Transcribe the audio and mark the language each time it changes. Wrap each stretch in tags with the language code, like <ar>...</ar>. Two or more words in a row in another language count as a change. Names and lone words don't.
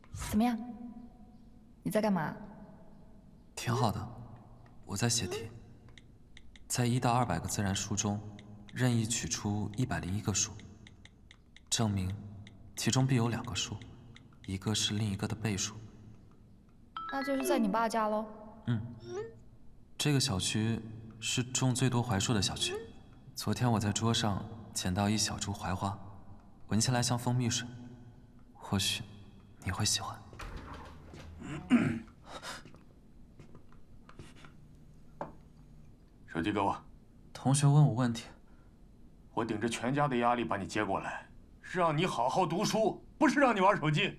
<zh>怎么样？你在幹嘛？挺好的，我在寫題。在1到200個自然數中，任意取出101個數，證明其中必有2個數，一個是另一個的倍數。那就是在你爸家嘍。這個小區是種最多槐樹的小區。昨天我在桌上撿到一小株槐花，聞起來像蜂蜜水，或許你會喜歡。手機給我。同學問我問題，我頂着全家的壓力把你接過來，是讓你好好讀書，不是讓你玩手機。</zh>